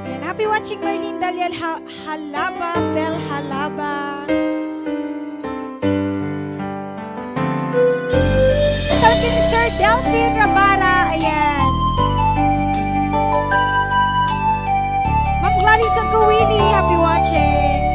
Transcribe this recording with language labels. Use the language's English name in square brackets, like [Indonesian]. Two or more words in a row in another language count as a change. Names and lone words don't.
[English] happy watching Merlin Daliel Halaba, Bel Halaba. [Filipino] Sabi ni Sir Delphine Rabara, ayan. Ma'am Gladys Agawili, [English] happy watching.